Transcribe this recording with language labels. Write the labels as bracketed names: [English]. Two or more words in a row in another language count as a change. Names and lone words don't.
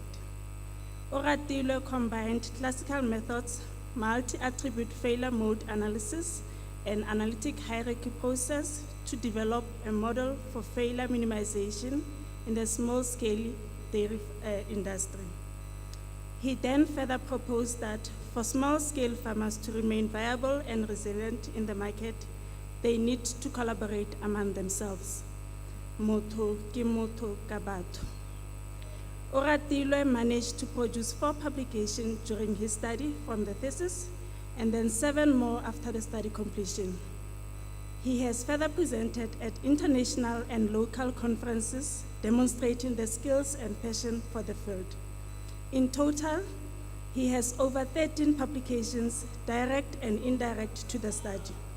[English] Oratilwe combined classical methods, multi-attribute failure mode analysis, and analytic hierarchy process to develop a model for failure minimization in the small-scale dairy industry. He then further proposed that for small-scale farmers to remain viable and resilient in the market, they need to collaborate among themselves. [Tswana] Motho ki motho ka batho. [English] Oratilwe managed to produce 4 publications during his study from the thesis, and then 7 more after the study completion. He has further presented at international and local conferences, demonstrating the skills and passion for the field. In total, he has over 13 publications, direct and indirect, to the study.